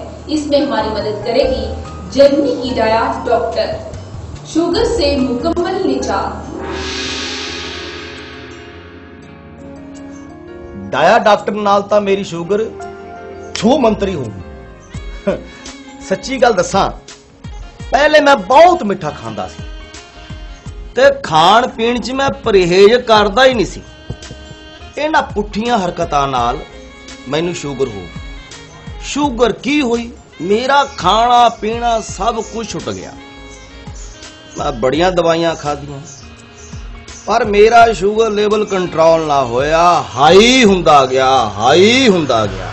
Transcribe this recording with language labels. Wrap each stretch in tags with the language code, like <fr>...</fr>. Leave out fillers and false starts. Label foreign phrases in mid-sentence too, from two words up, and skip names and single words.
<ur>اس میں ہماری مدد کرے گی جرمنی کی ڈایا ڈاکٹر، شوگر سے مکمل نجات۔</ur> <pa>ڈایا ڈاکٹر نال تا میری شوگر چھو منتری ہوگی۔ سچی گل دساں، پہلے میں بہت میٹھا کھاندا سی تے کھان پین چ میں پرہیز کردا ہی نہیں سی۔ انہاں پٹھیاں حرکتاں نال مینوں شوگر ہو گئی۔ شوگر کی ہوئی؟ میرا کھانا پینا سب کچھ چھٹ گیا۔ میں بڑیاں دوائیاں کھادیاں پر میرا</pa> <en>sugar level</en> <pa>کنٹرول نہ ہویا، ہائی ہوندا گیا۔</pa>